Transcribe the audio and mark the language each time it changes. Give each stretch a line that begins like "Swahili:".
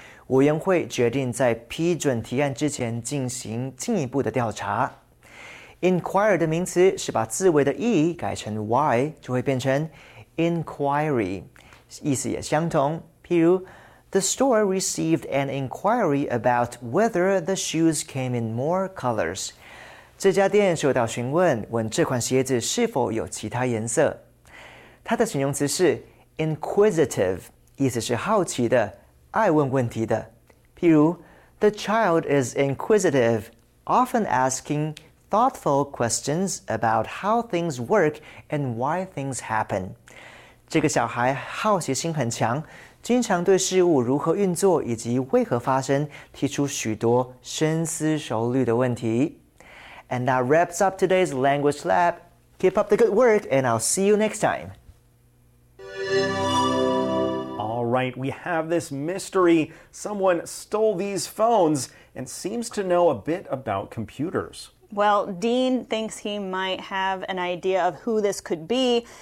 Chinese: 委员会决定在批准提案之前进行进一步的调查。Inquire 的名词是把字尾的e改成y 就会变成 inquiry 意思也相同，譬如
English: the store received an inquiry about whether the shoes came in more colors.
Chinese: 这家店收到询问，问这款鞋子是否有其他颜色。它的形容词是 inquisitive， 意思是好奇的，爱问问题的。
English: 譬如 ，The child is inquisitive, often asking thoughtful questions about how things work and why things happen.
Chinese: 这个小孩好奇心很强，经常对事物如何运作以及为何发生提出许多深思熟虑的问题。
English: And that wraps up today's Language Lab. Keep up the good work, and I'll see you next time. All right, we have this mystery. Someone stole these phones and seems to know a bit about computers. Well, Dean thinks he might have an idea of who this could be.